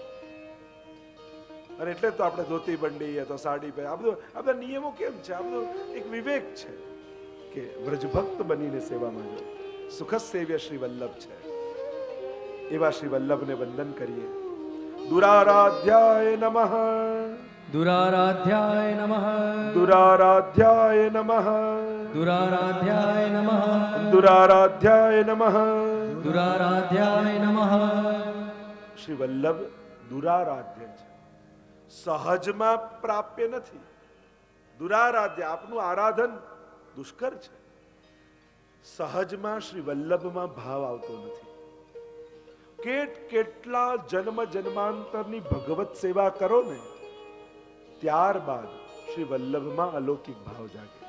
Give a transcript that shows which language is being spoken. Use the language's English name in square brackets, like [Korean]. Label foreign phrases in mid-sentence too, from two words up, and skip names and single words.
[Gujarati] અને એટલે તો આપણે ધોતી બંડી અથવા સાડી પહેર, આ બધા નિયમો કેમ છે? આ બધો એક વિવેક છે કે વ્રજભક્ત બનીને સેવામાં જો. સુખ સેવ્ય શ્રી વલ્લભ છે, એવા શ્રી વલ્લભને વંદન કરીએ. [Sanskrit] દુરારાધ્યાય નમઃ, दुराराध्याय नमः, દુરારાધ્યાય નમઃ, दुराराध्याय नमः, દુરારાધ્યાય નમઃ. दुराराध्याय नमः. [Gujarati] શ્રી વલ્લભ દુરારાધ્ય છે, સહજમાં પ્રાપ્ય નથી. દુરારાધ્ય, આપનું આરાધન દુષ્કર છે. સહજમાં શ્રી વલ્લભમાં ભાવ આવતો નથી. કેટલા જન્મ જન્માંતરની ભગવત સેવા કરો ને, ત્યારબાદ શ્રી વલ્લભમાં અલૌકિક ભાવ જાગે.